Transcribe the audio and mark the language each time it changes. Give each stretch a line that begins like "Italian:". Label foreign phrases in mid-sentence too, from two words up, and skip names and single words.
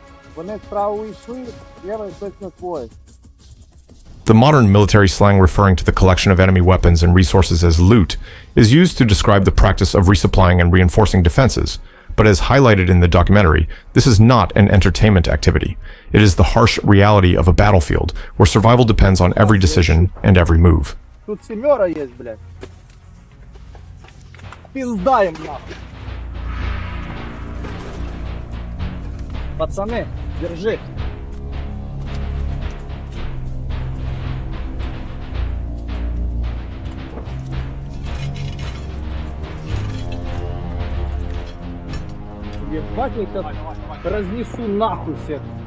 Ukrainian: Вони справа уйшли, ліва точно твоє.
English: The modern military slang referring to the collection of enemy weapons and resources as loot is used to describe the practice of resupplying and reinforcing defenses, but as highlighted in the documentary, this is not an entertainment activity. It is the harsh reality of a battlefield where survival depends on every decision and every move.
Russian: Тут семера є, блядь. Пиздаем нахуй. Пацаны, держи. Ебать, я сейчас разнесу нахуй всех.